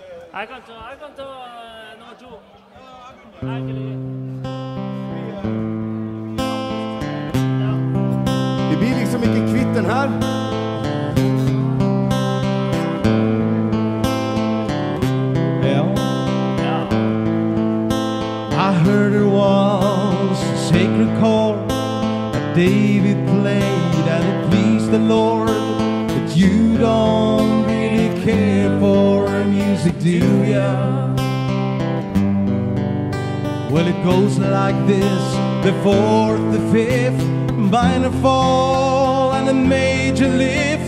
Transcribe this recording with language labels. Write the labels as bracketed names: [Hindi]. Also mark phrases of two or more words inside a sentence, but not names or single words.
[Norwegian] Jeg kan ta nummer 2. Nei, ikke det. Vi blir liksom ikke kvitt den her. Ja. [English] I heard it was a sacred chord that David played and it pleased the Lord. But you don't really care for music, do ya? Well, it goes like this: the fourth, the fifth, minor fall and a major lift.